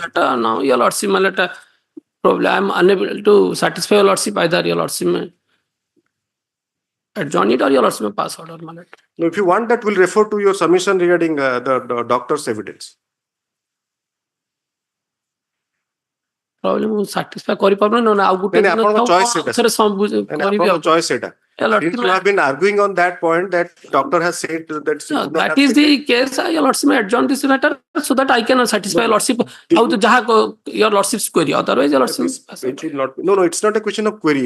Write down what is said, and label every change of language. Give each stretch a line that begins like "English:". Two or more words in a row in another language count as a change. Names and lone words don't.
English: Now your lordship, probably I am unable to satisfy your lordship, either your lordship adjourn it or your lordship pass order. No, if you want that, we'll refer to your submission regarding the doctor's evidence. Problem satisfy
Odia: କରିପାରୁନ ନା ଆଉ ଗୋଟେ choice eta.
English: You have been arguing on that point that doctor has said that is the case. Your lordship may adjourn this matter so that I can satisfy your lordship how to jaha your lordship's query. Otherwise your lordship no, it's not a question of query.